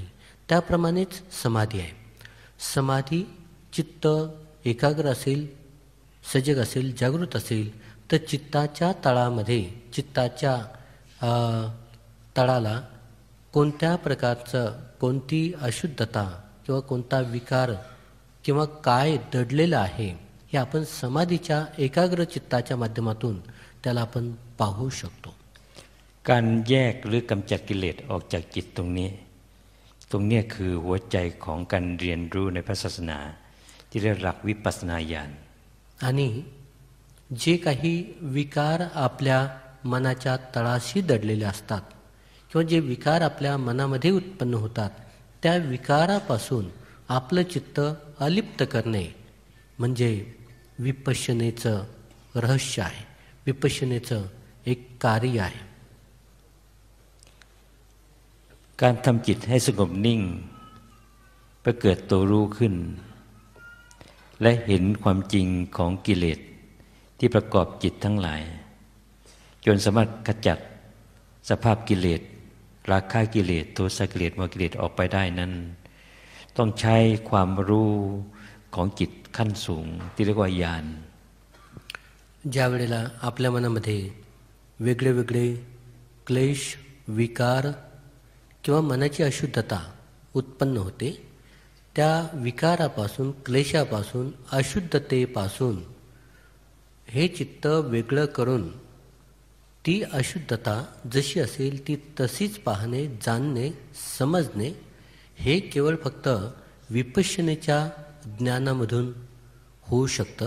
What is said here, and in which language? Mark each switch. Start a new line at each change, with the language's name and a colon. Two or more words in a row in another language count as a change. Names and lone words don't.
Marathi: त्याप्रमाणेच समाधी आहे. समाधी चित्त एकाग्र असेल, सजग असेल, जागृत असेल तर चित्ताच्या तळामध्ये, चित्ताच्या तळाला कोणत्या प्रकारचं, कोणती अशुद्धता किंवा कोणता विकार किंवा काय दडलेलं आहे हे आपण समाधीच्या एकाग्र चित्ताच्या माध्यमातून त्याला आपण पाहू शकतो.
Thai: การแยกหรือกำจัดกิเลสออกจากจิตตรงนี้คือหัวใจของการเรียนรู้ในพระศาสนาที่เรียกหลักวิปัสสนาญาณ
Marathi: आणि जे काही विकार आपल्या मनाच्या तळाशी दडलेले असतात किंवा जे विकार आपल्या मनामध्ये उत्पन्न होतात, त्या विकारापासून आपलं चित्त अलिप्त करणे म्हणजे विपश्यनेचं रहस्य आहे, विपश्यनेचं एक कार्य आहे.
Thai: การทำจิตให้สงบนิ่งเพื่อเกิดตัวรู้ขึ้นและเห็นความจริงของกิเลสที่ประกอบจิตทั้งหลายจนสามารถขจัดสภาพกิเลสราคะกิเลสโทสะกิเลสโมหะกิเลสออกไปได้นั้นต้องใช้ความรู้ของจิตขั้นสูงที่เรียกว่าญาณ
Marathi: ज्या वेळेला आपल्या मनामध्ये वेगळे वेगळे क्लेश, विकार किंवा मनाची अशुद्धता उत्पन्न होते, त्या विकारापासून, क्लेशापासून, अशुद्धतेपासून हे चित्त वेगळं करून ती अशुद्धता जशी असेल ती तशीच पाहणे, जाणणे, समजणे हे केवळ फक्त विपश्यनेच्या ज्ञानामधून होऊ शकतं.